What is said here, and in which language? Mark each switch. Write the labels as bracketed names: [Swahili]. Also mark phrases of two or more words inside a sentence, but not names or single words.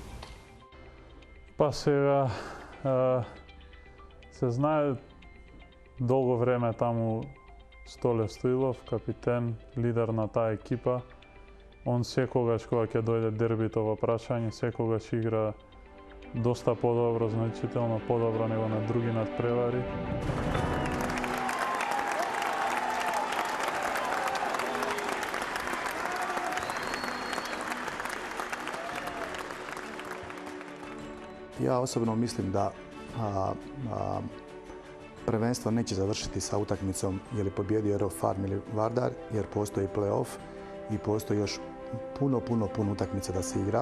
[Macedonian] Па сега се знае долго време таму Столе Стоилов, капитен, лидер на таа екипа. Он секогаш кога ќе дојде дербито во прашање, секогаш игра доста подобро, значително подобро него на други надпревари. [Croatian] Ja osobno mislim da prvenstvo neće završiti sa utakmicom je li pobjedio Aerofarm ili Vardar, jer postoji play-off i postoji još puno utakmica da se igra.